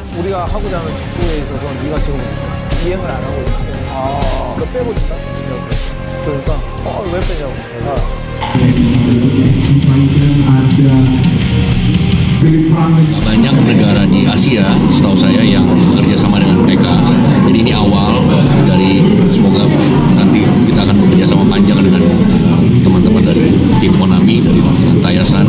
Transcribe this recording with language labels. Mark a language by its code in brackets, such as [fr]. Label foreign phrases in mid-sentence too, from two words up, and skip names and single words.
[ko] 우리가 하고자 하는 축구에 있어서 네가 지금 이행을 안 하고 있는데 너 빼고 싶다? 그러니까 왜 빼냐고 [id] banyak negara di Asia, setahu saya yang bekerja sama dengan mereka. Jadi ini awal dari semoga nanti kita akan bekerja sama panjang dengan teman-teman dari tim Konami dari Tayasan.